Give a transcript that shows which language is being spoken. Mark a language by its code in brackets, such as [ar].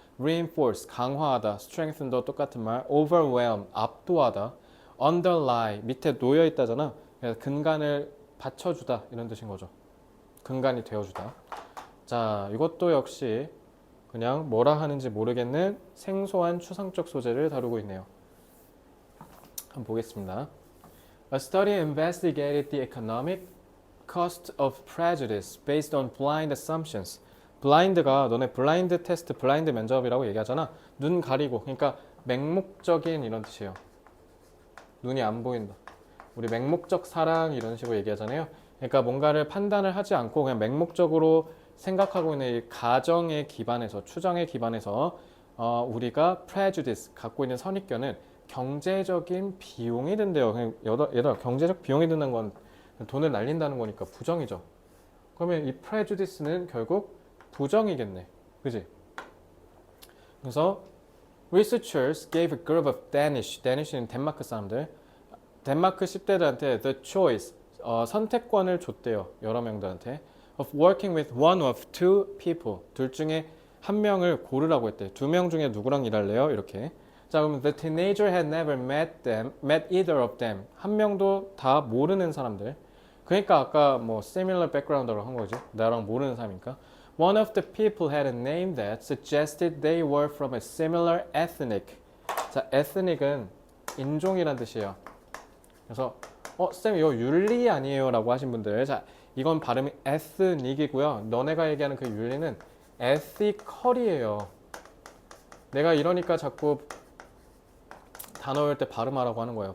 [ko] reinforce, 강화하다, strengthen도 똑같은 말, overwhelm, 압도하다, underlie, 밑에 놓여있다잖아. 그래서 근간을 받쳐주다 이런 뜻인 거죠. 근간이 되어주다. 자, 이것도 역시 그냥 뭐라 하는지 모르겠는 생소한 추상적 소재를 다루고 있네요. 한번 보겠습니다. [en] A study investigated the economic cost of prejudice based on blind assumptions. [ko] 블라인드가 너네 블라인드 테스트, 블라인드 면접이라고 얘기하잖아. 눈 가리고, 그러니까 맹목적인 이런 뜻이에요. 눈이 안 보인다. 우리 맹목적 사랑 이런 식으로 얘기하잖아요. 그러니까 뭔가를 판단을 하지 않고 그냥 맹목적으로 생각하고 있는 이 가정에 기반해서, 추정에 기반해서 우리가 prejudice, 갖고 있는 선입견은 경제적인 비용이 든대요. 얘들아, 경제적 비용이 드는 건 돈을 날린다는 거니까 부정이죠. 그러면 이 prejudice는 결국 부정이겠네. 그지? 그래서 [en] researchers gave a group of Danish [ko] 는 덴마크 사람들, 덴마크 10대들한테 [en] the choice, [ko] 선택권을 줬대요. 여러 명들한테. [en] of working with one of two people. [ko] 둘 중에 한 명을 고르라고 했대. 두 명 중에 누구랑 일할래요? 이렇게. 자, 그럼 [en] the teenager had never met either of them. [ko] 한 명도 다 모르는 사람들. 그러니까 아까 뭐 [en] similar background [ko] 라고 한 거죠. 나랑 모르는 사람이니까. [en] One of the people had a name that suggested they were from a similar ethnic. [ko] 자, ethnic은 인종이란 뜻이에요. 그래서 쌤 이거 윤리 아니에요? 라고 하신 분들, 자, 이건 발음이 ethnic이고요. 너네가 얘기하는 그 윤리는 ethical이에요. 내가 이러니까 자꾸 단어 외울 때 발음하라고 하는 거예요.